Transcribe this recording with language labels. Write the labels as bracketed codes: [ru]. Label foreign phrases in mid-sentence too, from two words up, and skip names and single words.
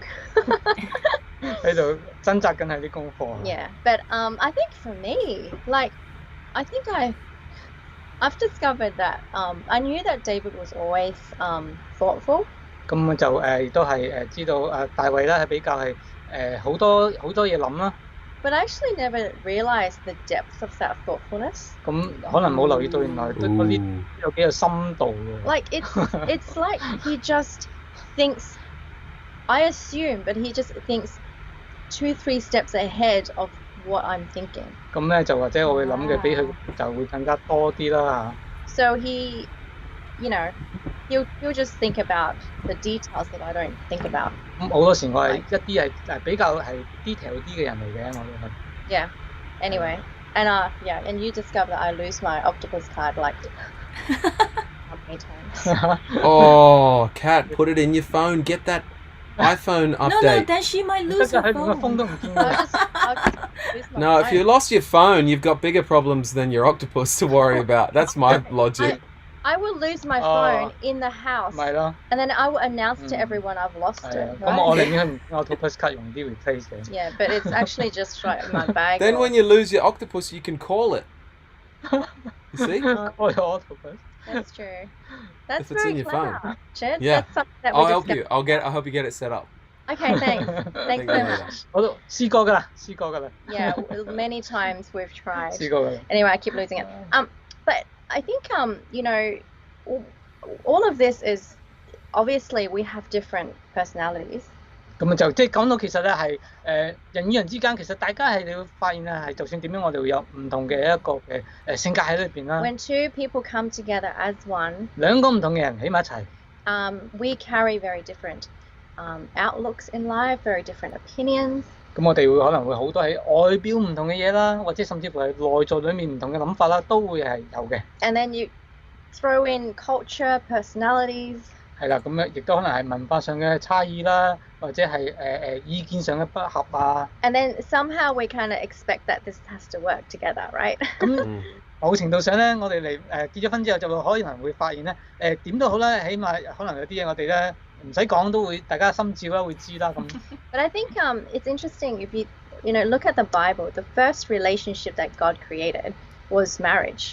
[yue] 喺度掙扎緊係啲功課。 [en] Yeah, but I think for me, like, I think I've discovered that I knew that David was always thoughtful. [yue] 咁就亦都係知道大衛咧係比較係好多嘢諗啦。 [en] But I actually never realized the depth of that thoughtfulness. [yue] 咁可能冇留意到原來嗰啲有幾有深度嘅。 [en] Like it's like he just thinks. I assume, but he just thinks 2-3 steps ahead of what I'm thinking. [yue] 咁咧就或者我會諗嘅比佢就會更加多啲啦。 [en] So he, you know, he'll just think about the details that I don't think about. [yue] 咁好多時我係一啲係比較係 detail 啲嘅人嚟嘅，我覺得。 [en] Yeah. Anyway, and you discover that I lose my octopus card like how many times? Oh, Kat, put it in your phone. Get that iPhone update. No, then she might lose her phone. No, if you lost your phone, you've got bigger problems than your octopus to worry about. That's my logic. I will lose my phone in the house. [yue] 咪咯。 [en] And then I will announce to everyone I've lost it. [yue] 咁我寧願 [en] octopus card [yue] 用啲 replace 嘅。 [en] Yeah, but it's actually just right in my bag. Then when you lose your octopus, you can call it. You see? Call your octopus. That's true. That's If it's very in your clever. phone. Chad, Yeah. that's something that we I'll help discussed. you. I hope you get it set up. Okay, thanks. Thanks so much. [yue] 我都試過㗎啦。 [en] Yeah, many times we've tried. [yue] 試過㗎啦。 [en] Anyway, I keep losing it. But I think you know, all of this is obviously we have different personalities. [yue] 咁就即係講到其實咧係人與人之間其實大家係你會發現咧係就算點樣我哋會有唔同嘅一個嘅性格喺裏邊啦。 [en] When two people come together as one. [yue] 兩個唔同嘅人喺埋一齊。 [en] We carry very different outlooks in life, very different opinions. [yue] 咁我哋會可能會好多喺外表唔同嘅嘢啦，或者甚至乎係內在裡面唔同嘅諗法啦，都會係有嘅。 [en] And then you throw in culture, personalities. [yue] 係啦，咁樣亦都可能係文化上嘅差異啦，或者係意見上嘅不合啊。 [en] And then somehow we kind of expect that this has to work together, right? [yue] 咁某程度上咧，我哋嚟結咗婚之後就可能會發現咧，點都好啦，起碼可能有啲嘢我哋咧唔使講都會大家心照啦，會知啦咁。 [en] But I think it's interesting if you know look at the Bible, the first relationship that God created was marriage.